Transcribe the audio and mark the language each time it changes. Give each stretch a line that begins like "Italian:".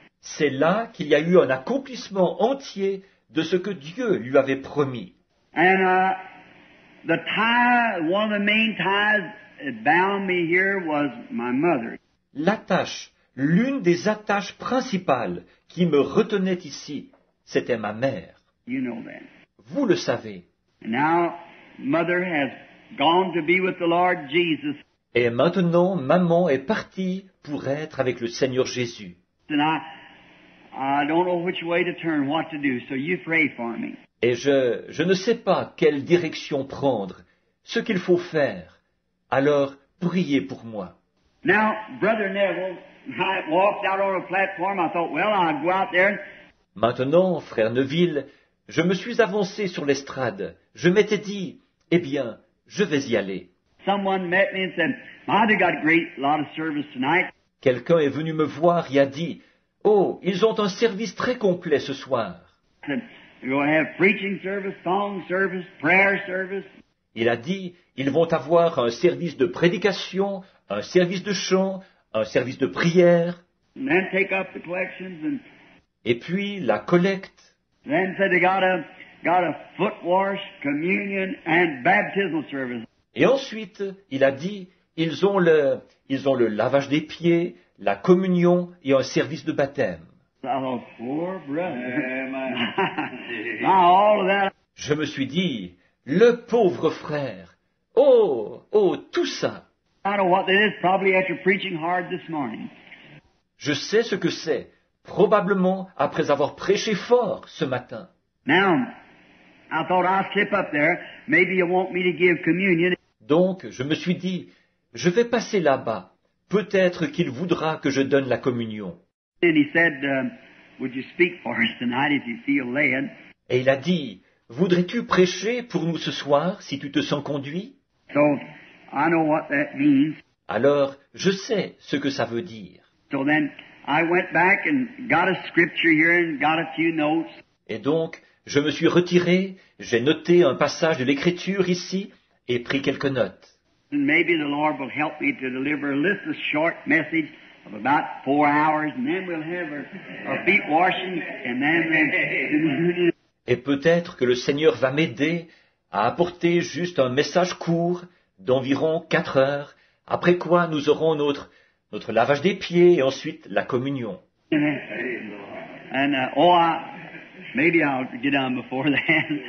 French: C'est là qu'il y a eu un accomplissement entier de ce que Dieu lui avait promis.
English: And the tie, one of the main ties that bound me here was my mother.
French: L'attache, l'une des attaches principales qui me retenait ici, c'était ma mère.
English: You know that.
French: Vous le savez.
English: And now, mother has gone to be with the Lord Jesus.
French: Et maintenant, maman est partie pour être avec le Seigneur Jésus.
English: And I don't know which way to turn, what to do, so you pray for me.
French: Et je ne sais pas quelle direction prendre, ce qu'il faut faire. Alors, priez pour moi.
English: Now, Brother Neville, I walked out on a platform. I thought, well, I'll go out there.
French: Maintenant, frère Neville, je me suis avancé sur l'estrade. Je m'étais dit, eh bien, je vais y aller.
English: Someone met me and said, they've got a lot of service tonight.
French: Quelqu'un est venu me voir et a dit, oh, ils ont un service très complet ce soir.
English: I said, we're going to have preaching service, song service, prayer service.
French: Il a dit, ils vont avoir un service de prédication, un service de chant, un service de prière,
English: And then take up the collections, and
French: et puis la collecte.
English: then said they got a foot wash, communion, and baptismal service.
French: Et ensuite, il a dit, ils ont le lavage des pieds, la communion et un service de baptême.
English: Oh, poor brother. Now all of that.
French: Je me suis dit, le pauvre frère, oh, tout ça.
English: I know what that is, probably after preaching hard this morning.
French: Je sais ce que c'est, probablement après avoir prêché fort ce matin.
English: Now, I thought I'll slip up there. Maybe you want me to give communion.
French: Donc, je me suis dit, je vais passer là-bas. Peut-être qu'il voudra que je donne la communion.
English: And he said, would you speak for us tonight if you feel led?
French: Et il a dit, voudrais-tu prêcher pour nous ce soir si tu te sens conduit?
English: So, I know what that means.
French: Alors, je sais ce que ça veut dire.
English: So then, I went back and got a scripture here and got a few notes.
French: Et donc, je me suis retiré, j'ai noté un passage de l'Écriture ici et pris quelques notes.
English: And maybe the Lord will help me to deliver a short message of about 4 hours, and then we'll have our feet washing, and then
French: Et peut-être que le Seigneur va m'aider à apporter juste un message court d'environ 4 heures, après quoi nous aurons notre lavage des pieds et ensuite la communion.
English: and maybe I'll get done before that.